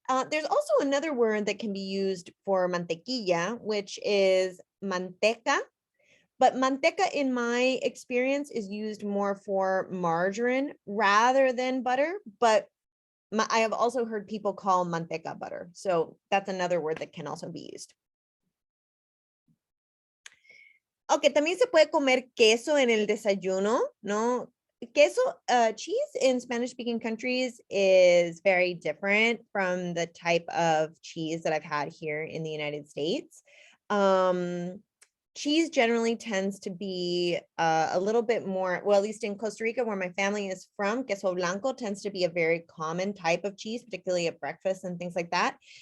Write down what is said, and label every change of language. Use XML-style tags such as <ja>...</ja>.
<en>There's also another word that can be used for mantequilla, which is manteca. But manteca, in my experience, is used more for margarine rather than butter. But I have also heard people call manteca butter. So that's another word that can also be used.</en> <es>Ok, también se puede comer queso en el desayuno, ¿no?</es> <en>Queso, cheese in Spanish-speaking countries is very different from the type of cheese that I've had here in the United States. Cheese generally tends to be a little bit more, well, at least in Costa Rica, where my family is from, queso blanco tends to be a very common type of cheese, particularly at breakfast and things like that.</en>